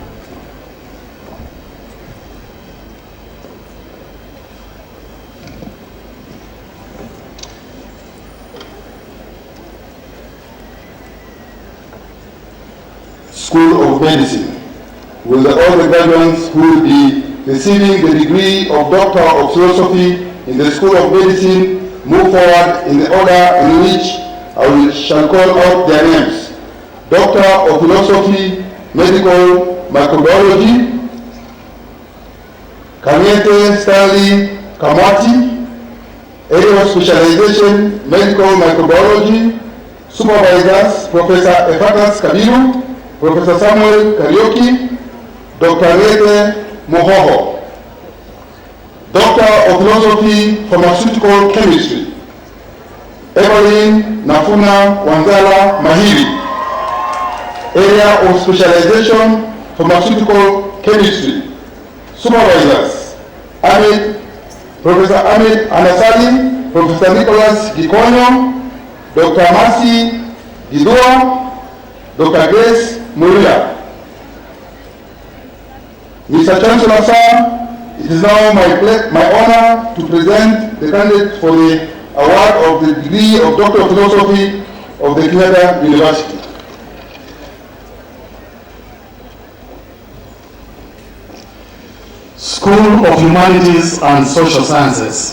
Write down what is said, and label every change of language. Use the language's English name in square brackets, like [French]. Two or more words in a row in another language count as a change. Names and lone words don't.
[English] School of Medicine, with all the graduates who will be receiving the degree of Doctor of Philosophy in the School of Medicine move forward in the order in which I shall call out their names. Doctor of Philosophy, Medical Microbiology, Kenyatta Stanley Kamati, area of specialization, Medical Microbiology. Supervisors, Professor Ephatus Kabiru, Professor Samuel Karioki, Dr. Rete Mohoho. Doctor of Philosophy, Pharmaceutical Chemistry, Evelyn Nafuna Wanzala Mahiri, area of specialization, Pharmaceutical Chemistry. Supervisors, Professor Ahmed Anasali, Professor Nicholas Gikonyo, Dr. Mercy Gidua, Dr. Grace Muria. Mr. Chancellor, sir, it is now my honor to present the candidate for the award of the degree of Doctor of Philosophy of the Kenyatta University. School of Humanities and Social Sciences.